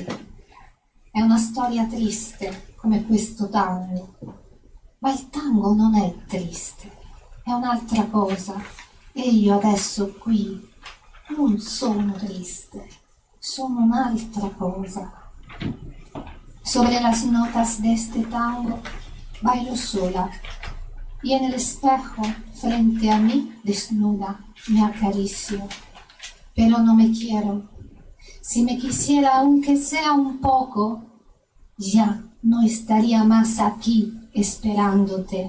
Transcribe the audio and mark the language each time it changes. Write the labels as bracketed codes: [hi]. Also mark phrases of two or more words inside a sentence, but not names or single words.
[it] È una storia triste come questo tango, ma il tango non è triste, è un'altra cosa. E io adesso qui non sono triste, sono un'altra cosa. [es] Sobre las notas de este tango bailo sola y en el espejo frente a mí desnuda me acaricio, pero no me quiero. Si me quisiera aunque sea un poco, ya no estaría más aquí esperándote.